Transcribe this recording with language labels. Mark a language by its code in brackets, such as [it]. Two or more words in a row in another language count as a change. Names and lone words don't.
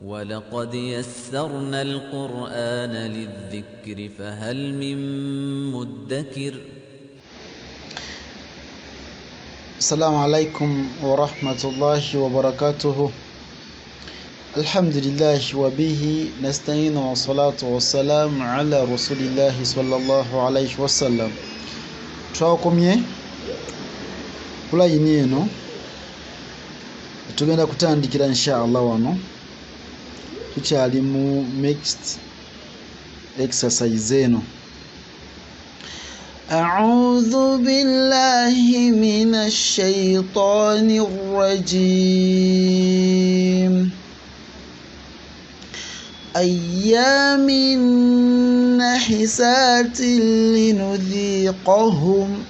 [ar] ولقد يسرنا القرآن للذكر فهل من مدكر السلام عليكم ورحمة الله وبركاته. الحمد لله وبه نستعين والصلاة والسلام على رسول الله صلى الله عليه وسلم. [lg] Twakomye kula yini eno tugenda kutandikira inshallah wano tukyali mu [en] mixed exercise [lg] eno. [ar] أعوذ بالله من الشيطان الرجيم أيام نحسات لنذيقهم